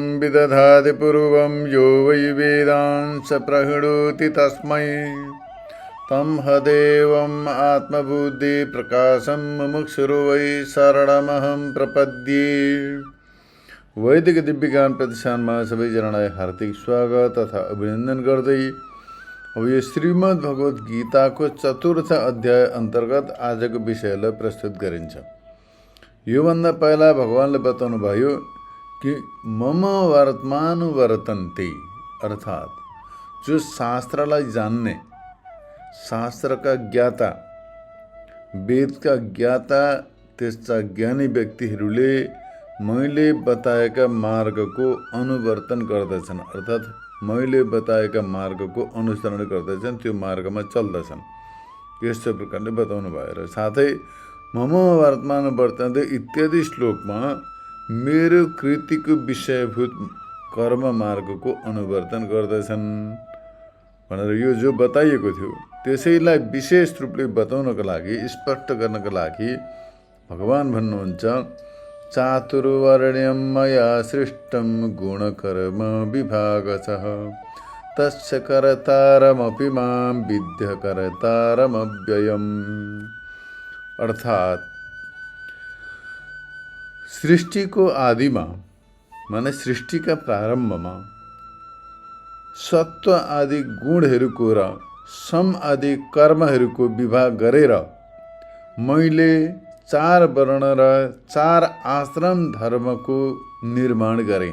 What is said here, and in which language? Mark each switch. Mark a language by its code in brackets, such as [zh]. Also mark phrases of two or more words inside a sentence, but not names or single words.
[sa] दधाति पूर्वं यो वै वेदान् स प्रहिणोति तस्मै तं हदेवम् आत्मबुद्धि प्रकाशं मुमुक्षुर्वै वै शरणमहं प्रपद्ये। [ne] वैदिक दिव्य ज्ञान प्रतिष्ठानमा सबैजनालाई हार्दिक स्वागत तथा अभिनन्दन गर्दै अब यो श्रीमद् भगवत गीताको चतुर्थ अध्याय अन्तर्गत आजको विषयलाई प्रस्तुत गरिन्छ। योभन्दा पहिला भगवानले बताउनु भयो कि [sa] मम वर्तमान वर्तन्ते, [ne] अर्थात् जो शास्त्रलाई जान्ने, शास्त्रका ज्ञाता, वेदका ज्ञाता, त्यस्ता ज्ञानी व्यक्तिहरूले मैले बताएका मार्गको अनुवर्तन गर्दछन्, अर्थात् मैले बताएका मार्गको अनुसरण गर्दछन्, त्यो मार्गमा चल्दछन्। यस्तो प्रकारले बताउनु भयो। र साथै [sa] मम वर्तमान वर्तन्ते [ne] इत्यादि श्लोकमा मेरो कृतिको विषयभूत कर्म मार्गको अनुवर्तन गर्दछन् भनेर यो जो बताइएको थियो त्यसैलाई विशेष रूपले बताउनको लागि, स्पष्ट गर्नको लागि भगवान भन्नुहुन्छ [sa] चातुर्वर्ण्यं मया सृष्टं गुणकर्म विभागशः तस्य कर्तारमपि मां विद्य कर्तारमव्ययम्। [ne] अर्थात् सृष्टिको आदिमा, माने सृष्टिका प्रारम्भमा सत्व आदि गुणहरूको र सम आदि कर्महरूको विभाग गरेर मैले 4 वर्ण र 4 आश्रम धर्मको निर्माण गरेँ।